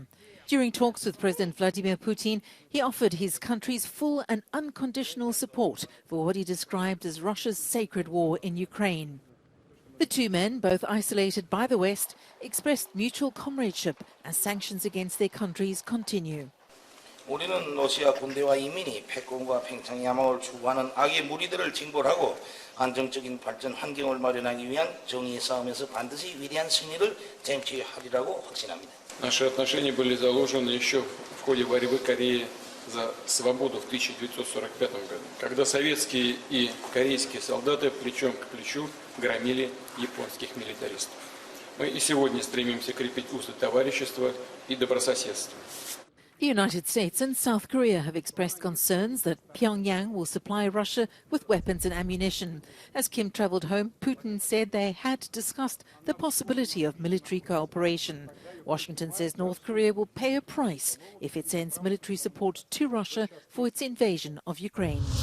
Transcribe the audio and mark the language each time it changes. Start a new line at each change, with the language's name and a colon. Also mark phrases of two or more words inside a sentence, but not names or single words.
English: During talks with President Vladimir Putin, he offered his country's full and unconditional support for what he described as Russia's sacred war in Ukraine. The two men, both isolated by the West, expressed mutual comradeship as sanctions against their countries continue.
Korean: 우리는 러시아 군대와 이민이 패권과 팽창 야망을 추구하는 악의 무리들을 징벌하고 안정적인 발전 환경을 마련하기 위한 정의의 싸움에서 반드시 위대한 승리를 쟁취하리라고 확신합니다.
Russian: Наши отношения были заложены еще в ходе борьбы Кореи за свободу в 1945 году, когда советские и корейские солдаты плечом к плечу громили японских милитаристов. Мы и сегодня стремимся крепить узы товарищества и добрососедства.
English: The United States and South Korea have expressed concerns that Pyongyang will supply Russia with weapons and ammunition. As Kim travelled home, Putin said they had discussed the possibility of military cooperation. Washington says North Korea will pay a price if it sends military support to Russia for its invasion of Ukraine.